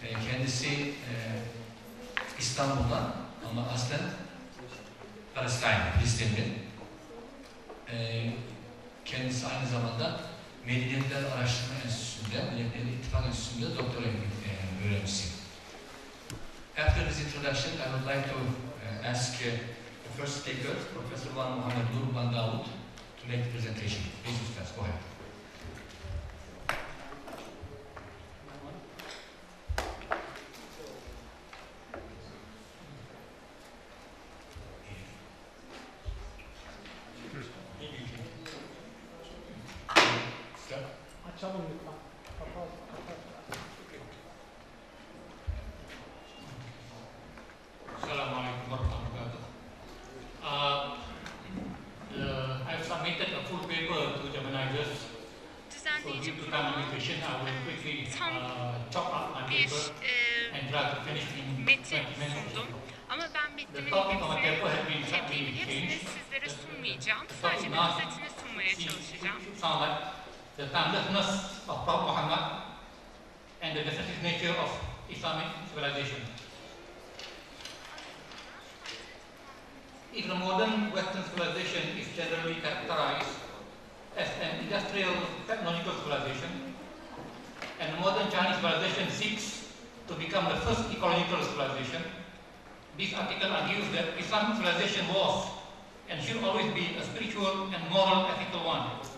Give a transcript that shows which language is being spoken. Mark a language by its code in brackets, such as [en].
[tr] Kendisi İstanbul'dan ama aslen Palestine, Filistinli. Kendisi aynı zamanda Medeniyetinde Araştırma Enstitüsü'nde, Medeniyetinde İttifak Enstitüsü'nde doktora öğrencisi. [en] After this introduction, I would like to ask the first speaker, Professor Muhammed Nur Dawood, to make the presentation. Please, Ustaz, go ahead. [tr] Açalım lütfen. Kapat. [ar] Assalamualaikum warahmatullahi wabarakatuh. [en] I have submitted a full paper to the organizers. So due to time limitation, I will quickly chop up my paper and try to finish in 20 minutes. [tr] Ama ben metnimin hepsini sizlere sunmayacağım. Sadece bir özetini sunmaya çalışacağım. [en] The timelessness of Prophet Muhammad and the definitive nature of Islamic civilization. If the modern Western civilization is generally characterized as an industrial technological civilization, and the modern Chinese civilization seeks to become the first ecological civilization, this article argues that Islamic civilization was and should always be a spiritual and moral ethical one.